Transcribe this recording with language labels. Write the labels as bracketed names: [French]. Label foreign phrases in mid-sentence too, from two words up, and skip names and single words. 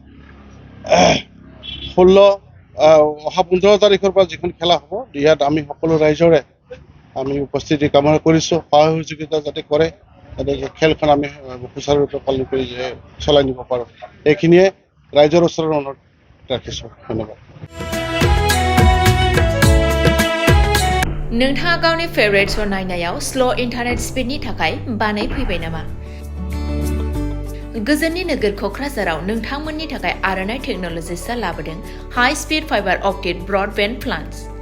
[Assamese] 15 তাৰিখৰ পৰা যিখন খেলা হ'ব ইয়াত আমি সকলো ৰাইজৰে আমি উপস্থিতি কামনা কৰিছোঁ সহযোগিতা যাতে কৰে যাতে খেলখন আমি সুচাৰুৰূপে পালন কৰি চলাই নিব পাৰোঁ এইখিনিয়ে ৰাইজৰ ওচৰত অনুৰোধ ৰাখিছোঁ ধন্যবাদ [Bodo] नोंथाङा गावनि [English] favourite show' [Bodo] नायनायाव [English] slow internet speed [Bodo] थाखाय बानायफैबाय नामा? गोजोननि नोगोर क'क्राझाराव नोंथांमोननि थाखाय आर'नाइ टेक्न'लजिसआ लाबोदों [English] high speed fiber optic broadband plans